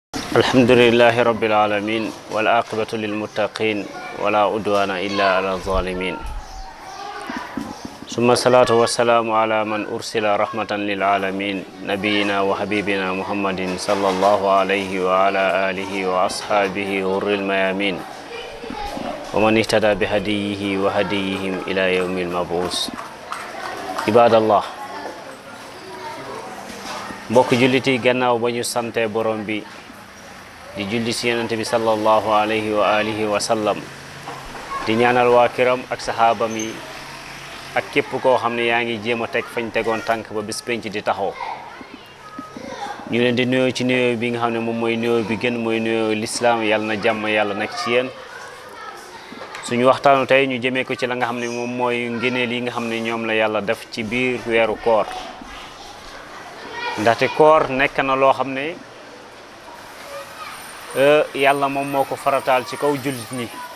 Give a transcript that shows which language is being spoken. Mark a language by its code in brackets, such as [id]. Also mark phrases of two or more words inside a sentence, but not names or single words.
[ar] الحمد لله رب العالمين والعاقبة للمتقين ولا عدوان إلا على الظالمين ثم الصلاة والسلام على من أرسل رحمة للعالمين نبينا وحبيبنا محمد صلى الله عليه وعلى آله وأصحابه غر الميامين ومن اهتدى بهديه وهديهم إلى يوم المبعوث عباد الله [wo] mbokk julliti gannaaw ba ñu sante borom bi di julli ci yonent bi [ar] صلى الله عليه وعلى آله وسلم [wo] di ñaanal waa kiram ak sahaabam yi ak képp koo xam ne yaa ngi jéem a teg fañ tegoon tànk ba bis penc di taxaw ñu leen di nuyoo ci nuyoo bi nga xam ne moom mooy nuyoo bi gën mooy nuyoo lislaam yàlla na jàmm yàlla nekk ci yéen suñu waxtaanu tey ñu jëmee ko ci la nga xam ne moom mooy ngëneel yi nga xam ne ñoom la yàlla def ci biir weeru koor ndaxte koor nekk na loo xam ne yàlla moom moo ko farataal ci kaw jullit ñi